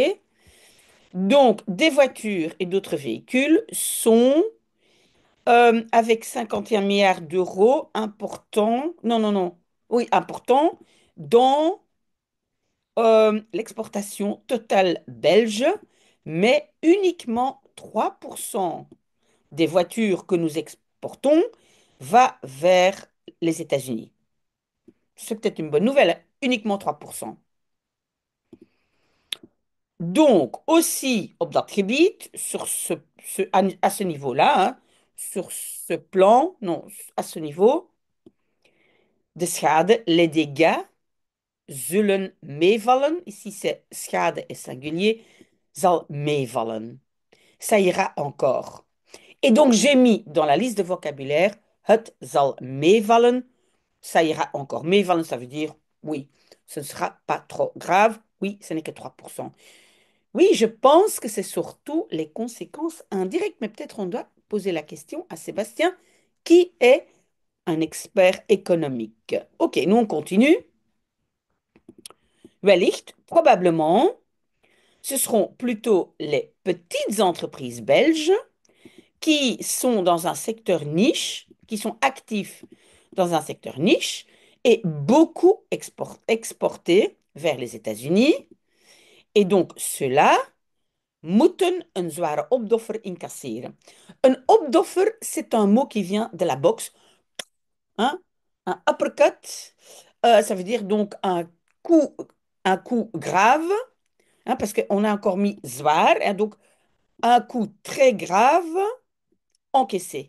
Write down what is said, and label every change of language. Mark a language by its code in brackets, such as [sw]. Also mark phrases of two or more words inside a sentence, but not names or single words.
[fr] Donc, des voitures et d'autres véhicules sont, avec 51 milliards d'euros, importants, non, non, non, oui, importants, dans l'exportation totale belge, mais uniquement 3% des voitures que nous exportons va vers les États-Unis. C'est peut-être une bonne nouvelle, hein, uniquement 3%. Donc, aussi, [nl] op dat gebied, [fr] à ce niveau-là, hein, sur ce plan, non, à ce niveau, [nl] de schade, [fr] les dégâts [nl] zullen meevallen. [fr] Ici, c'est schade et singulier, [nl] zal meevallen. [fr] Ça ira encore. Et donc, j'ai mis dans la liste de vocabulaire, [nl] het zal meevallen, [fr] ça ira encore. Meevallen, ça veut dire, oui, ce ne sera pas trop grave. Oui, ce n'est que 3%. Oui, je pense que c'est surtout les conséquences indirectes, mais peut-être on doit poser la question à Sébastien, qui est un expert économique. Ok, nous on continue. Wellicht, probablement, ce seront plutôt les petites entreprises belges qui sont dans un secteur niche, qui sont actifs dans un secteur niche et beaucoup exportés vers les États-Unis. Et donc, cela [nl] moeten een zware opdoffer incasseren. Een opdoffer, [fr] c'est un mot qui vient de la boxe. Hein? Un uppercut, ça veut dire donc coup, un coup grave, hein, parce qu'on a encore mis zwaar, hein, donc un coup très grave encaissé.